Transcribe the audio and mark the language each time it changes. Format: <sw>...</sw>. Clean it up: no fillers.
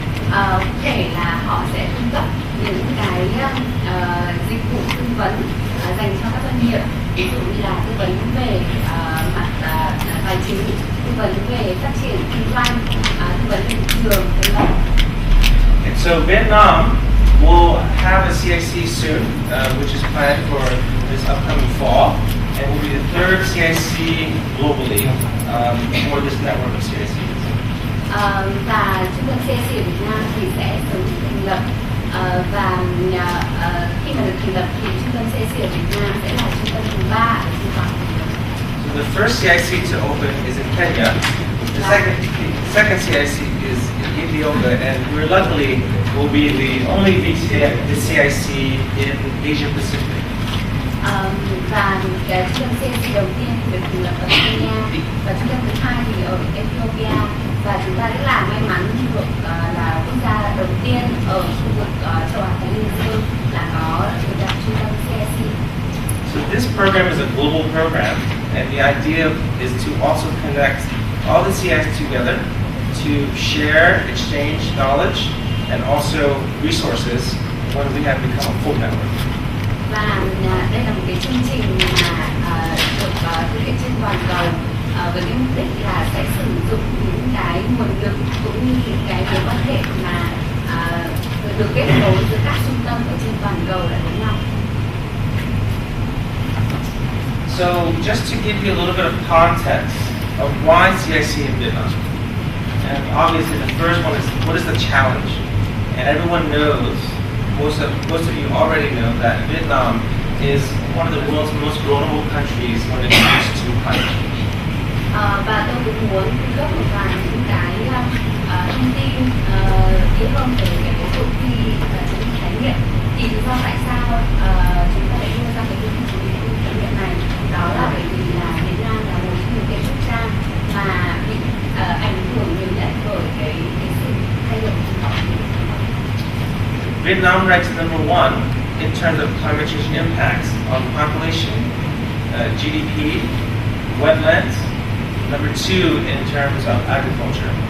<vi>Có thể là họ sẽ cung cấp những cái dịch vụ tư vấn dành cho các doanh nghiệp, ví dụ như là tư vấn về mặt tài chính, tư vấn về phát triển kinh doanh, tư vấn về thị trường, v.v.</vi> <en>And so Vietnam will have a CIC soon, which is planned for this upcoming fall, and will be the third CIC globally for this network of CICs.</en> <vi>Và trung tâm CIC ở Việt Nam thì sẽ sớm được thành lập, và khi mà được thành lập thì trung tâm CIC ở Việt Nam sẽ là trung tâm thứ 3 ở trên toàn thế giới.</vi> <en>So the first CIC to open is in Kenya. The second CIC is in Ethiopia, and we luckily will be the only CIC in Asia Pacific.</en> <vi>Và cái trung tâm CIC đầu tiên được thành lập ở Kenya và trung tâm thứ 2 thì ở Ethiopia, và chúng ta rất là may mắn được là quốc gia đầu tiên ở khu vực châu Á Thái Bình Dương là có thành lập trung tâm CIC.</vi> <en>So this program is a global program, and the idea is to also connect all the CIs together to share, exchange knowledge, and also resources when we have become a full network.</en> <vi>Và đây là một cái chương trình mà được thực hiện trên toàn cầu với cái mục đích là sẽ sử dụng những cái nguồn lực cũng như những cái mối quan hệ mà được kết nối giữa các trung tâm ở trên toàn cầu lại với nhau.</vi> <en>So just to give you a little bit of context of why CIC in Vietnam, and obviously the first one is what is the challenge, and everyone knows most of you already know that Vietnam is one of the world's most vulnerable countries when it comes to climate change.</en> <vi>Và tôi cũng muốn cung cấp một vài những cái thông tin kỹ hơn về cái cuộc thi chiến lược khái niệm. Thì lý do tại sao chúng ta lại đưa ra cái cuộc thi chiến lược khái niệm này, đó là bởi vì là Việt Nam là một trong những cái quốc gia mà bị ảnh hưởng nhiều nhất bởi cái sự thay đổi khí hậu.</vi> <en>Vietnam ranks number 1 in terms of climate change impacts on population, GDP, wetlands. Number 2 in terms of agriculture.</en>